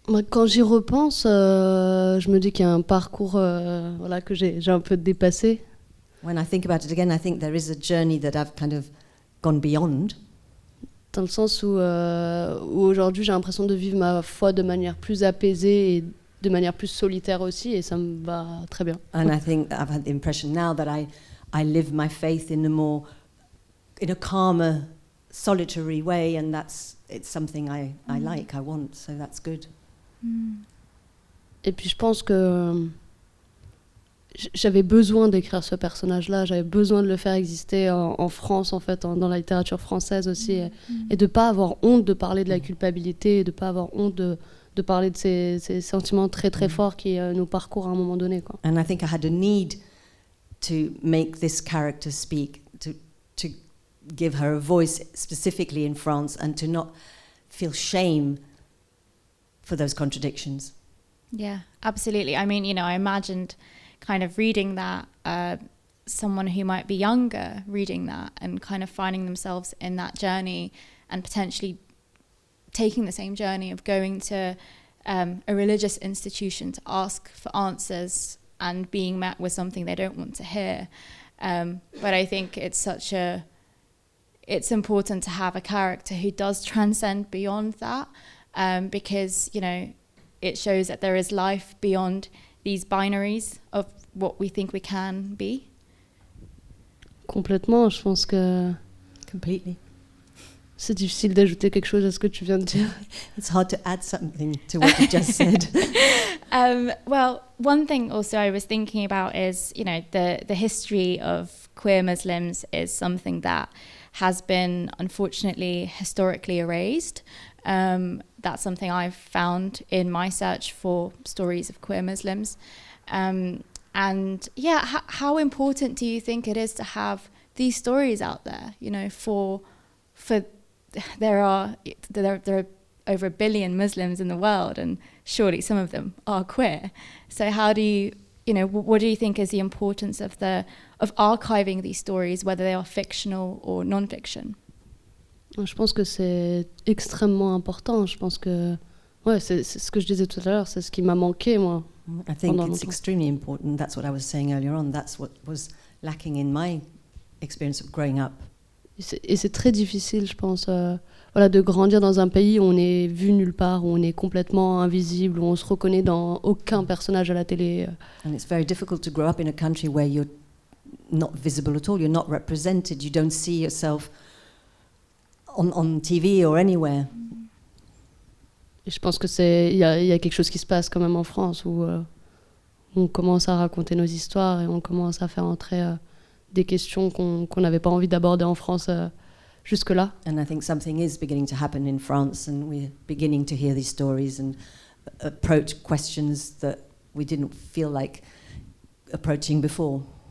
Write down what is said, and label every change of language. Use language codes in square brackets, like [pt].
[fr] Quand j'y repense, je me dis qu'il y a un parcours que j'ai un peu dépassé. [en] When I think about it again, I think there is a journey that I've kind of gone beyond. [fr] Dans le sens où aujourd'hui j'ai l'impression de vivre ma foi de manière plus apaisée et de manière plus solitaire aussi, et ça me va très bien. [en] And I think I've had the impression now that I live my faith in a calmer, solitary way, and it's something I like, I want, so that's good. [fr] Et puis je pense que j'avais besoin d'écrire ce personnage-là, j'avais besoin de le faire exister en France, en fait, dans la littérature française aussi, et de ne pas avoir honte de parler de la culpabilité, et de ne pas avoir honte de parler de ces sentiments très très forts qui nous parcourent à un moment donné, quoi. [en] And I think I had a need to make this character speak, to give her a voice specifically in France, and to not feel shame for those contradictions. Yeah, absolutely. I mean, I imagined kind of reading that, someone who might be younger reading that and kind of finding themselves in that journey and potentially taking the same journey of going to a religious institution to ask for answers and being met with something they don't want to hear. But I think it's important to have a character who does transcend beyond that, because, it shows that there is life beyond these binaries of what we think we can be. [fr] Complètement, je pense que [en] Completely. [fr] c'est difficile d'ajouter quelque chose à ce que tu viens de dire. [en] It's hard to add something to what you just said. Well, one thing also I was thinking about is, the history of queer Muslims is something that has been unfortunately historically erased. That's something I've found in my search for stories of queer Muslims. And yeah, how important do you think it is to have these stories out there? For there are over 1 billion Muslims in the world, and surely some of them are queer. So how do you, what do you think is the importance of archiving these stories, whether they are fictional or non-fiction? [fr] Je pense que c'est extrêmement important. Je pense que c'est ce que je disais tout à l'heure, c'est ce qui m'a manqué, moi. [en] I think it's extremely important. That's what I was saying earlier on. That's what was lacking in my experience of growing up. [fr] Et c'est très difficile, je pense, de grandir dans un pays où on est vu nulle part, où on est complètement invisible, où on se reconnaît dans aucun personnage à la télé. [en] And it's very difficult to grow up in a country where you're not visible at all. You're not represented. You don't see yourself on TV or anywhere. [fr] Et je pense que il y a quelque chose qui se passe quand même en France où on commence à raconter nos histoires et on commence à faire entrer des questions qu'on n'avait pas envie d'aborder en France jusque-là. [en] And I think something is beginning to happen in France, and we're beginning to hear these stories and approach questions that we didn't feel like approaching before.